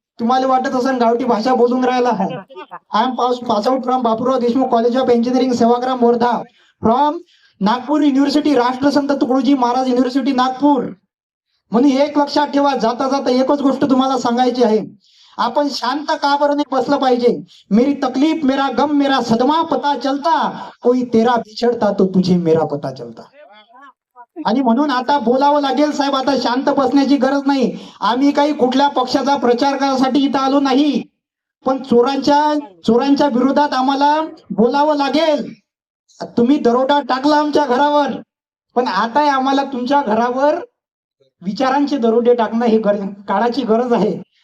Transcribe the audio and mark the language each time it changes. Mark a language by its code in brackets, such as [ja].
[mr] तुम्हाला वाटत असेल गावठी भाषा बोलून राहिला आहे. [en] I am pass out from Bapurao Deshmukh college of engineering Sevagram Wardha, from Nagpur university, Rashtrasant Tukdoji Maharaj university Nagpur. [mr] म्हणून एक लक्षात ठेवा, जाता जाता एकच गोष्ट तुम्हाला सांगायची आहे. आपण शांत का बरं नाही बसलं पाहिजे. [hi] मेरी तकलीफ मेरा गम मेरा सदमा पता चलता, कोई तेरा बिछड़ता तो तुझे मेरा पता चलता. [mr] आणि म्हणून आता बोलावं लागेल साहेब, आता शांत बसण्याची गरज नाही. आम्ही काही कुठल्या पक्षाचा प्रचार करण्यासाठी इथं आलो नाही, पण चोरांच्या विरोधात आम्हाला बोलावं लागेल. तुम्ही दरोडा टाकला आमच्या घरावर, पण आता आम्हाला तुमच्या घरावर विचारांचे दरोडे टाकणं ही काळाची गरज आहे.